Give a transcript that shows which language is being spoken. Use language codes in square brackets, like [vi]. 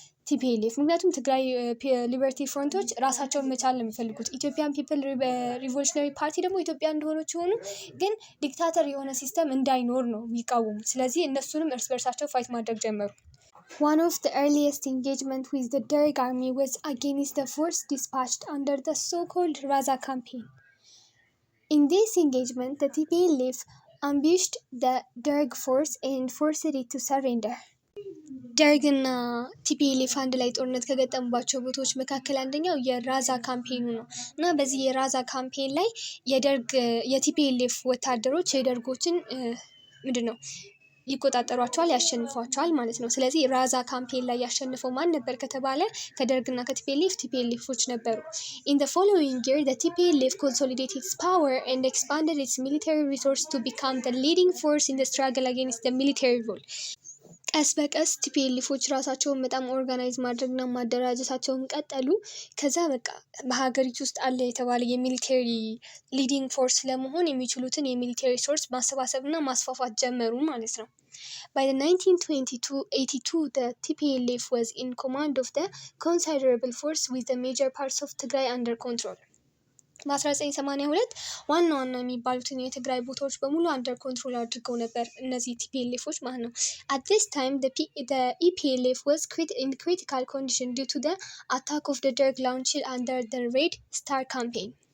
[am] ቲፒኤልኤፍ። ምክንያቱም ትግራይ ሊበርቲ ፍሮንቶች ራሳቸውን መቻል ነው የሚፈልጉት። ኢትዮጵያን ፒፕል ሪቮሉሽነሪ ፓርቲ ደግሞ ኢትዮጵያ እንደሆነች ሆኑ ግን ዲክታተር የሆነ ሲስተም እንዳይኖር ነው የሚቃወሙት። ስለዚህ እነሱንም እርስ በርሳቸው ፋይት ማድረግ ጀመሩ። [en] One of the earliest engagement with the Derg army was against the force dispatched under the so-called Raza campaign. In this engagement, the TPLF ambushed the Derg force and forced it to surrender. [am] ደርግና ቲፒኤልኤፍ አንድ ላይ ጦርነት ከገጠሙባቸው ቦታዎች መካከል አንደኛው የራዛ ካምፔኑ ነው እና በዚህ የራዛ ካምፔን ላይ የቲፒኤልኤፍ ወታደሮች የደርጎችን ይቆጣጠሯቸዋል፣ ያሸንፏቸዋል ማለት ነው። ስለዚህ ራዛ ካምፔን ላይ ያሸንፈው ማን ነበር ከተባለ ከደርግና ቲፒኤልኤፎች ነበሩ። [en] In the following year, the TPLF consolidated its power and expanded its military resource to become the leading force in the struggle against the military rule. [am] ቀስ በቀስ ቲፒኤልኤፎች ራሳቸውን በጣም ኦርጋናይዝ ማድረግና ማደራጀታቸውን ቀጠሉ። ከዛ በቃ በሀገሪቱ ውስጥ አለ የተባለ የሚሊተሪ ሊዲንግ ፎርስ ለመሆን የሚችሉትን የሚሊተሪ ሶርስ ማሰባሰብና ማስፋፋት ጀመሩ ማለት ነው። [en] By the 1982, the TPLF was in command of the considerable force with the major parts of Tigray under control. [am] በ1982 ዋና የሚባሉትን የትግራይ ቦታዎች በሙሉ አንደር ኮንትሮል አድርገው ነበር እነዚህ ቲፒኤልኤፎች ማለት ነው። [en] At this time, the EPLF was in critical condition due to the attack of the Derg launched under the Red Star campaign.